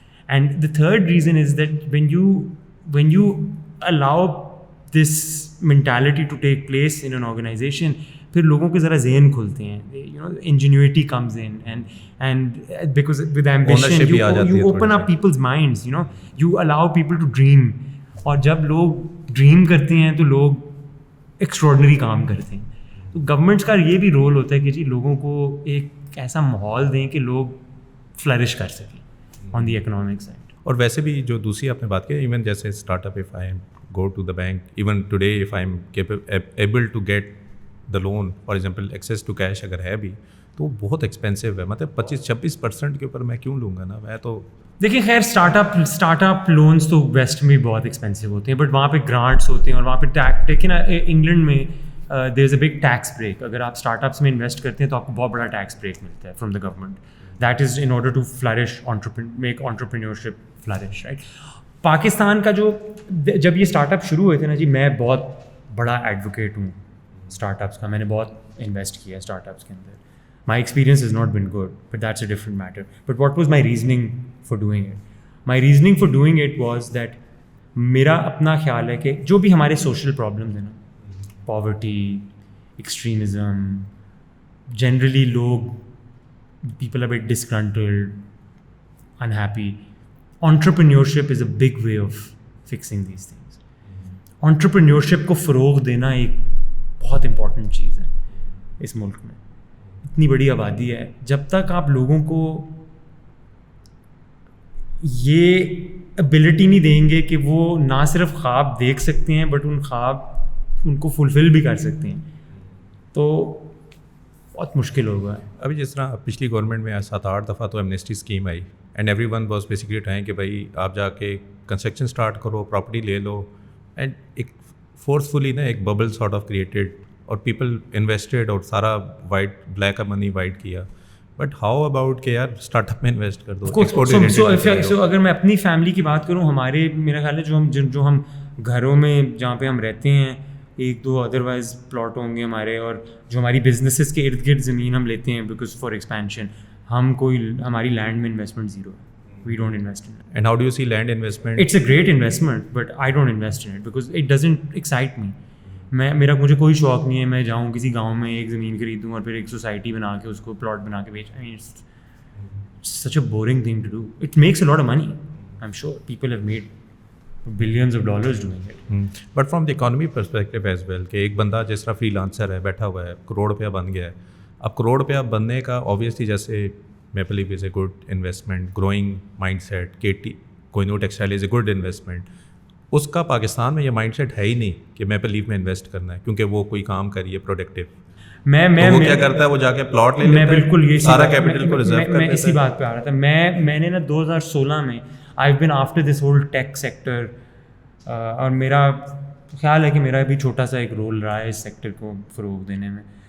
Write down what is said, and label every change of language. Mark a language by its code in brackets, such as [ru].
[en] And the third reason is that when you allow this mentality to take place in an organization, [ur] پھر لوگوں کے ذرا ذہن کھلتے ہیں, [en] ingenuity comes in, and because with ambition you open up people's minds, you allow people to dream. [ur] اور جب لوگ ڈریم کرتے ہیں تو لوگ ایکسٹراڈنری کام کرتے ہیں. تو گورنمنٹس کا یہ بھی رول ہوتا ہے کہ جی لوگوں کو ایک ایسا ماحول دیں کہ لوگ فلرش کر سکیں آن دی اکنامک سائڈ. اور ویسے بھی جو دوسری آپ نے بات کی, [en] even جیسے startup, if I go to the bank even today, if I am able to get the loan for example, access to cash [ur] اگر ہے بھی تو بہت ایکسپینسو ہے. مطلب 25-26% کے اوپر میں کیوں لوں گا نا. میں تو دیکھیں خیر اسٹارٹ اپ لونس تو ویسٹ میں بہت ایکسپینسو ہوتے ہیں, بٹ وہاں پہ گرانٹس ہوتے ہیں, اور وہاں پہ دیکھیں نا انگلینڈ میں [en] There is a big tax break. [ur] اگر آپ اسٹارٹ اپس میں انویسٹ کرتے ہیں تو آپ کو بہت بڑا ٹیکس بریک ملتا ہے from the government. [en] That is in order to flourish, make entrepreneurship flourish, right? [ur] Pakistan کا جو جب یہ اسٹارٹ اپ شروع ہوئے تھے نا جی, میں بہت بڑا ایڈوکیٹ ہوں اسٹارٹ اپس کا, میں نے بہت انویسٹ کیا ہے اسٹارٹ اپس کے اندر. [en] My experience is not been good, but that's a different matter. But what was my reasoning for doing it? My reasoning for doing it was that [ur] میرا اپنا خیال ہے کہ جو بھی ہمارے سوشل پرابلمز ہیں نا, [en] Poverty, extremism, generally لوگ people are but disgruntled, unhappy. Entrepreneurship is a big way of fixing these things. [ur] Entrepreneurship کو فروغ دینا ایک بہت امپورٹنٹ چیز ہے اس ملک میں. اتنی بڑی آبادی ہے, جب تک آپ لوگوں کو یہ ابیلٹی نہیں دیں گے کہ وہ نہ صرف خواب دیکھ سکتے ہیں بٹ ان کو فلفل بھی کر سکتے ہیں, تو بہت مشکل ہوگا. ابھی جس طرح پچھلی گورنمنٹ میں 7-8 دفعہ تو Amnesty scheme I, [en] and everyone was basically trying [ur] کہ بھائی آپ جا کے کنسٹرکشن اسٹارٹ کرو, پراپرٹی لے لو, اینڈ ایک فورسفلی نا ایک ببل سارٹ آف کریٹڈ, اور پیپل انویسٹیڈ اور سارا وائٹ بلیک کا منی وائٹ کیا. بٹ ہاؤ اباؤٹ کہ یار اسٹارٹ اپ میں انویسٹ کر دو. سو اگر میں اپنی فیملی کی بات کروں, ہمارے میرا خیال ہے جو ہم گھروں میں جہاں پہ ہم رہتے ہیں, 1-2 ادروائز پلاٹ ہوں گے ہمارے, اور جو ہماری بزنسز کے ارد گرد زمین ہم لیتے ہیں بیکاز فار ایکسپینشن, ہماری لینڈ میں انویسٹمنٹ زیرو ہے. [en] We don't invest in it. And how do you see land investment? It's a great investment, but I don't invest in it because it doesn't excite me. [ur] مجھے کوئی شوق نہیں ہے میں جاؤں کسی گاؤں میں ایک زمین خریدوں اور پھر ایک سوسائٹی بنا کے اس کو پلاٹ بنا کے بیچ. [en] I mean, it's such a boring thing to do. It makes a lot of money. I'm sure people have made billions of dollars doing it. But from the economy perspective as well, [ur] کہ ایک بندہ جس طرح free lancer ہے, بیٹھا ہوا ہے, کروڑ روپیہ بن گیا ہے. اب کروڑ روپیہ بننے کا [en] obviously جیسے Maple Leaf is a good investment, growing mindset, KT Kohinoor Textile is a good investment. [ur] اس کا پاکستان میں یہ مائنڈ سیٹ ہے ہی نہیں کہ Maple Leaf میں انویسٹ کرنا ہے, کیونکہ وہ کوئی کام کریے پروڈکٹیو. وہ کیا کرتا ہے, وہ جا کے پلاٹ لے لیتا ہے, بالکل یہ سارا کیپٹل کو ریزرو کر دیتا ہے. میں اسی بات پہ آ رہا تھا. میں نے نا 2016 میں [en] I've been after this whole tech sector, [ur] اور میرا خیال ہے کہ میرا بھی چھوٹا سا ایک رول رہا ہے اس سیکٹر کو فروغ دینے میں.